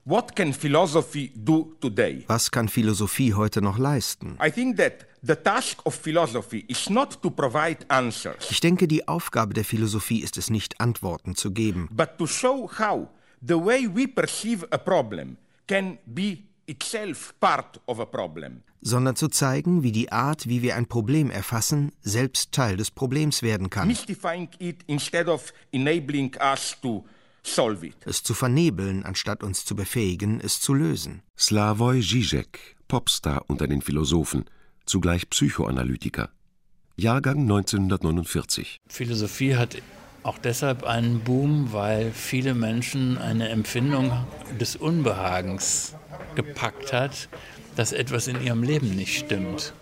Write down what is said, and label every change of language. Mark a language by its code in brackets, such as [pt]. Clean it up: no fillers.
[en] What can philosophy do today? [de] Was kann Philosophie heute noch leisten? [en] I think that the task of philosophy is not to provide answers. [de] Ich denke, die Aufgabe der Philosophie ist es nicht, Antworten zu geben. [en] But to show how the way we perceive a problem can be itself part of a problem. [de] Sondern zu zeigen, wie die Art, wie wir ein Problem erfassen, selbst Teil des Problems werden kann. [en] Mystifying it instead of enabling us to solve it. [de] Es zu vernebeln, anstatt uns zu befähigen, es zu lösen. Slavoj Žižek, Popstar unter den Philosophen, zugleich Psychoanalytiker. Jahrgang 1949. Philosophie hat Auch deshalb einen Boom, weil viele Menschen eine Empfindung des Unbehagens gepackt hat, dass etwas in ihrem Leben nicht stimmt.